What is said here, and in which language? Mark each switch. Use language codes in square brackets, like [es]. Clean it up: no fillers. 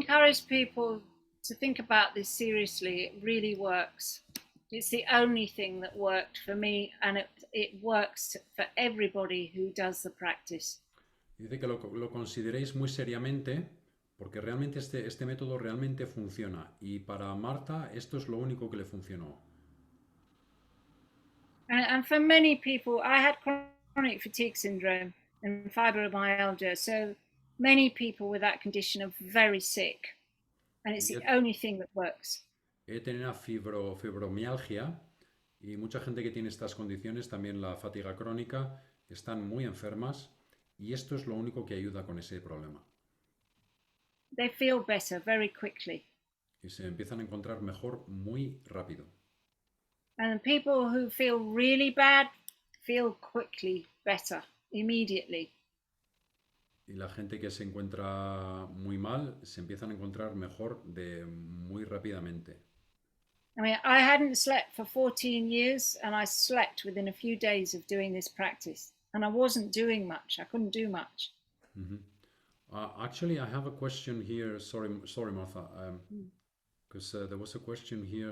[en] encourage people to think about this seriously. It really works. It's the only thing that worked for me, and it works for everybody who does the practice. [es] Dice que lo consideréis muy seriamente porque realmente este método realmente funciona y para Marta esto es lo único que le funcionó. [en] And for many people, I had chronic fatigue syndrome and fibromyalgia. So many people with that condition are very sick, and it's the [es] Yo [en] only thing that works. [es] he tenido fibromialgia y mucha gente que tiene estas condiciones, también la fatiga crónica, están muy enfermas y esto es lo único que ayuda con ese problema. [en] They feel better very quickly. [es] Y se empiezan a encontrar mejor muy rápido. [en] And people who feel really bad feel quickly better, immediately. [es] Y la gente que se encuentra muy mal se empiezan a encontrar mejor muy rápidamente. [en] I mean, I hadn't slept for 14 years, and I slept within a few days of doing this practice. And I wasn't doing much. I couldn't do much. Actually, I have a question here. Sorry, Martha. Because there was a question here.